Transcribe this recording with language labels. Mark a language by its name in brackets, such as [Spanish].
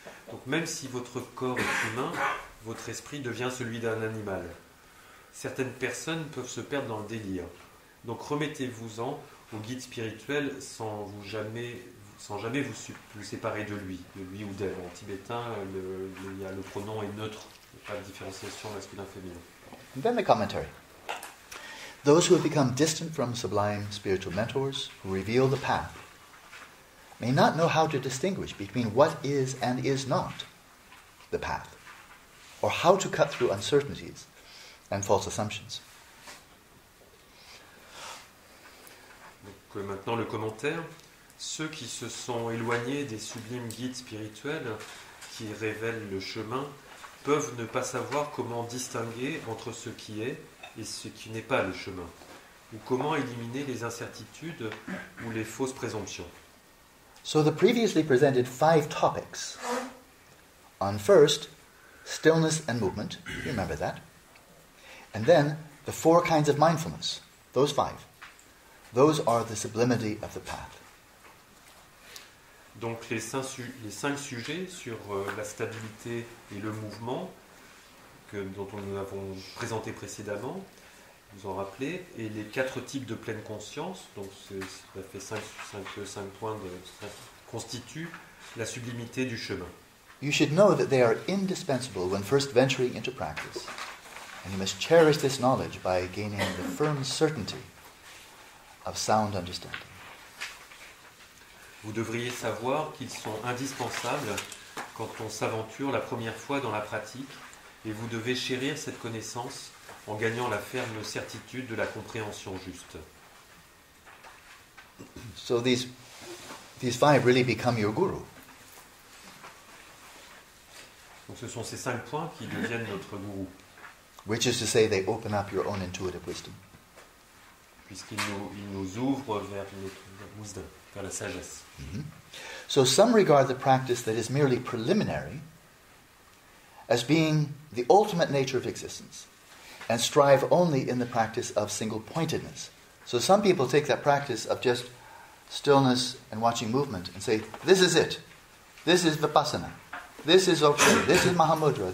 [French] Donc même si votre corps est humain, votre esprit devient celui d'un animal. Certaines personnes peuvent se perdre dans le délire. Donc remettez-vous-en au guide spirituel sans jamais vous séparer de lui ou d'elle. En tibétain, il y a le pronom est neutre, il n'y a pas de différenciation masculin-féminin. [English] And then the commentary. Those who have become distant from sublime spiritual mentors who reveal the path may not know how to distinguish between what is and is not the path, or how to cut through uncertainties and false assumptions. [French] Donc maintenant le commentaire. Ceux qui se sont éloignés des sublimes guides spirituels qui révèlent le chemin peuvent ne pas savoir comment distinguer entre ce qui est et ce qui n'est pas le chemin, ou comment éliminer les incertitudes ou les fausses présomptions. [English] So the previously presented 5 topics on first, stillness and movement, remember that, and then the 4 kinds of mindfulness, those 5. Those are the sublimity of the path. [French] Donc les 5 sujets sur la stabilité et le mouvement dont nous avons présenté précédemment, vous en rappelez, et les 4 types de pleine conscience, donc ça fait 5 points constituent la sublimité du chemin. [English] You should know that they are indispensable when first venturing into practice, and you must cherish this knowledge by gaining the firm certainty of sound understanding. [French] Vous devriez savoir qu'ils sont indispensables quand on s'aventure la première fois dans la pratique, et vous devez chérir cette connaissance en gagnant la ferme certitude de la compréhension juste. [English] So these 5 really become your guru. [French] Donc ce sont ces 5 points qui deviennent notre gourou, [English] Which is to say, they open up your own intuitive wisdom. [French] puisqu'ils nous ouvrent vers notre wisdom, vers la sagesse. Mm-hmm. [English] So some regard the practice that is merely preliminary as being the ultimate nature of existence, and strive only in the practice of single-pointedness. So some people take that practice of just stillness and watching movement and say, this is it. This is Vipassana. This is Dzogchen. This is Mahamudra.